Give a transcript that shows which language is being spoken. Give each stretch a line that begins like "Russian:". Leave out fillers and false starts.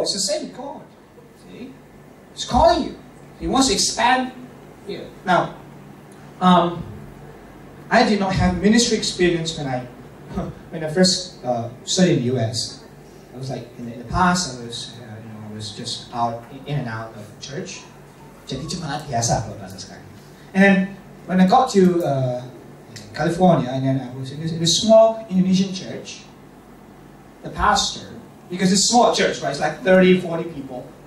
English: It's the same with God. See? He's calling you. He wants to expand here. Now, I did not have ministry experience when I first studied in the US. I was like, in the past, I was just in and out of church.
Indonesian: Jadi jemaat biasa kalau bahasa sekarang.
English: And then, when I got to California, and then I was in a small Indonesian church. The pastor, because it's a small church, right? It's like 30, 40 people.